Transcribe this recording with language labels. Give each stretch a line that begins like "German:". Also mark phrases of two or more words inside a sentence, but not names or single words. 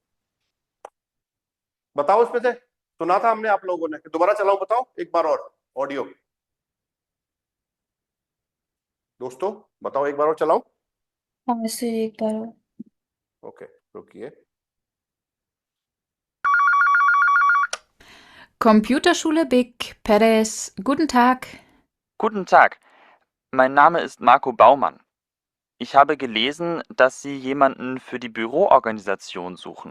Hindi: बताओ इसमें से सुना था हमने आप लोगों ने दोबारा चलाओ बताओ एक बार और ऑडियो दोस्तों बताओ एक बार और चलाओ हाँ से एक बार और। ओके रुकिए
German: Computerschule Big Perez, guten Tag. Guten Tag, mein Name ist Marco Baumann. Ich habe gelesen, dass Sie jemanden für die Büroorganisation suchen.